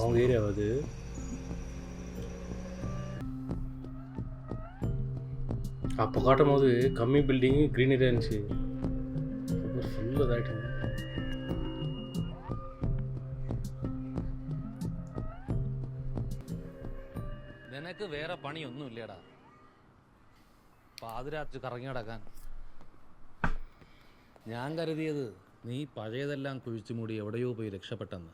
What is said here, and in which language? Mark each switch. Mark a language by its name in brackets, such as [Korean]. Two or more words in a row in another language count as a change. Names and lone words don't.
[Tamil] அவங்க ஏரியா அது அப்போ காட்டும் போது கம்மி பில்டிங்கு க்ரீனரியாக இருந்துச்சு அப்புறம் ஃபுல்லாக இதாகிட்டு. [Malayalam] നിനക്ക് വേറെ പണിയൊന്നും ഇല്ലേടാ, പാതിരാത്രി കറങ്ങി നടക്കാൻ. ഞാൻ കരുതിയത് നീ പഴയതെല്ലാം കുഴിച്ചു മൂടി എവിടെയോ പോയി രക്ഷപ്പെട്ടെന്ന്.